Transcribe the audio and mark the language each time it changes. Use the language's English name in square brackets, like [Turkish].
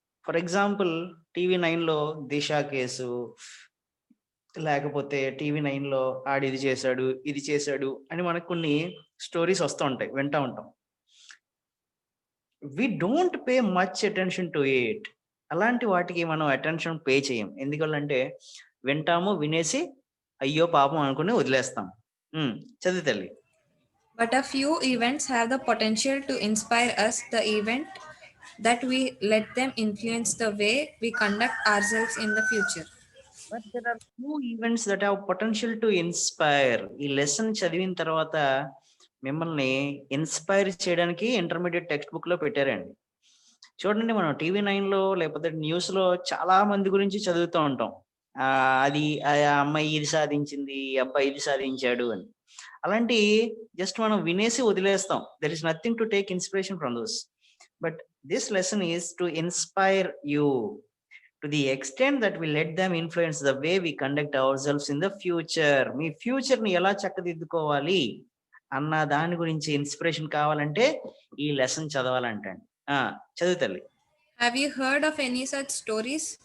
[Telugu] For example TV9లో Disha case, లేకపోతే TV9లో ఆడు ఇది చేశాడు, ఇది చేశాడు అని మనకు కొన్ని స్టోరీస్ వస్తూ ఉంటాయి, వింటూ ఉంటాం. [English] We don't pay much attention to it. [Telugu] అలాంటి వాటికి మనం అటెన్షన్ పే చేయం. ఎందుకంటే వింటాము, వినేసి అయ్యో పాపం అనుకుని వదిలేస్తాం. చదివి తల్లి. [English] But a few events have the potential to inspire us, the event that we let them influence the way we conduct ourselves in the future. But there are few events that have potential to inspire. [Telugu] ఈ lesson చదివిన తర్వాత మిమ్మల్ని inspire చేయడానికి intermediate text book లో పెట్టారండి. చూడండి, మనం TV9లో లేకపోతే న్యూస్ లో చాలా మంది గురించి చదువుతూ ఉంటాం. అది ఆ అమ్మాయి ఇది సాధించింది, ఈ అబ్బాయి ఇది సాధించాడు అని. అలాంటి జస్ట్ మనం వినేసి వదిలేస్తాం. [English] There is nothing to take inspiration from those. But this lesson is to inspire you to the extent that we let them influence the way we conduct ourselves in the future. [Telugu] మీ future ని ఎలా చక్కదిద్దుకోవాలి అన్న దాని గురించి inspiration కావాలంటే ఈ lesson చదవాలంటండి. చదువు తల్లి. [English] Have you heard of any such stories?